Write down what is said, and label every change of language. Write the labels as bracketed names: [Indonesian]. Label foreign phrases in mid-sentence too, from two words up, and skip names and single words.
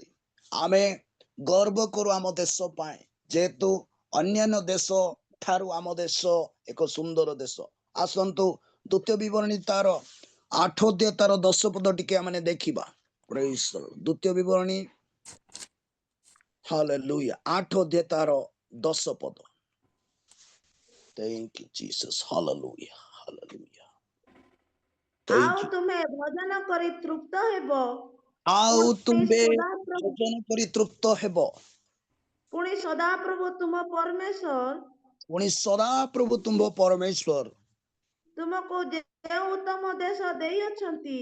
[Odia] ଆମେ ଗର୍ବ କରୁ ଆମ ଦେଶ ପାଇଁ, ଯେହେତୁ ଅନ୍ୟାନ୍ୟ ଦେଶ ଠାରୁ ଆମ ଦେଶ ଏକ ସୁନ୍ଦର ଦେଶ। ଆସନ୍ତୁ ଦ୍ୱିତୀୟ ବିବରଣୀ ତାର 8 ଅଧ୍ୟାୟ ତାର 10 ପଦ ଟିକେ ଆମେ ଦେଖିବା। [English] Praise the Lord. [Odia] ଦ୍ୱିତୀୟ ବିବରଣୀ ହାଲେଲୁୟା 8 ଅଧ୍ୟାୟ ତାର 10 ପଦ। [English] Thank you Jesus. Hallelujah. Hallelujah. [Odia] ଆଉ [English] Thank you. [Odia] ତୁମେ ଭୋଜନ କରି ତୃପ୍ତ ହେବ, ଆଉ ତୁମେ ସଦାପ୍ରଭୁ ଭୋଜନ କରି ତୃପ୍ତ ହେବ, ପୁଣି ସଦାପ୍ରଭୁ ତୁମ ପରମେଶ୍ୱର ପୁଣି ସଦାପ୍ରଭୁ ତୁମ୍ଭ ପରମେଶ୍ୱର ତୁମକୁ ଯେଉଁ ଉତ୍ତମ ଦେଶ ଦେଇଅଛନ୍ତି,